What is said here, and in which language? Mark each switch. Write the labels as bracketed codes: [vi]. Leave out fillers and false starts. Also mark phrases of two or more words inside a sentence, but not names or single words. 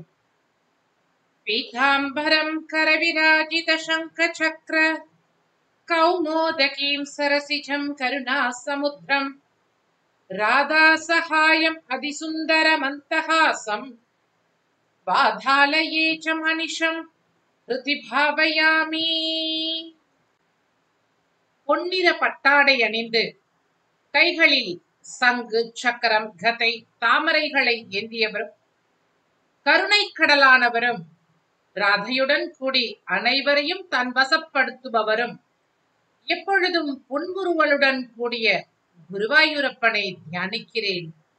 [sa] पीताम्बरं करविराजितशङ्खचक्र कौमोदकीं सरसिजं करुणासमुद्रम् राधासहायम् अतिसुन्दरमन्तहासं वाधालये च मनिषं हृदि भावयामि। [ta] பொன்னிற பட்டாடை அணிந்து கைகளில் சங்கு சக்கரம் கதை தாமரைகளை ஏந்தியவரும் கருணை கடலானவரும் ராதையுடன் கூடி அனைவரையும் தன் வசப்படுத்துபவரும் எப்பொழுதும் புன்முறுவலுடன் கூடிய குருவாயூரப்பனை தியானிக்கிறேன்.